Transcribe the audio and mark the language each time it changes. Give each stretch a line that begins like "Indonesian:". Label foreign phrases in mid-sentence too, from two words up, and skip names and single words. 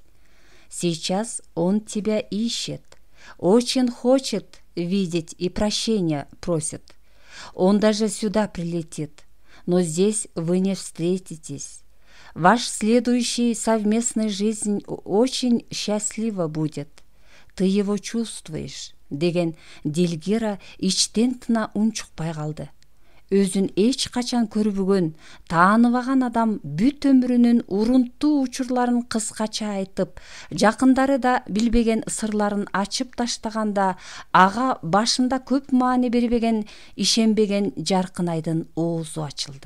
Russian: Сейчас он тебя ищет, очень хочет видеть и прощения просит. Он даже сюда прилетит, но здесь вы не встретитесь. Ваш следующий совместная жизнь очень счастлива будет. Ты его чувствуешь,
Kyrgyz: деген Делгира ичтен тына унчукпай калды. Өзүн эч качан көрбөгөн, тааныбаган адам бүт өмүрүнүн урунттуу учурларын кыскача айтып, жакындары да билбеген сырларын ачып таштаганда, ага башында көп маани бербеген, ишенбеген Жаркынайдын оозу ачылды.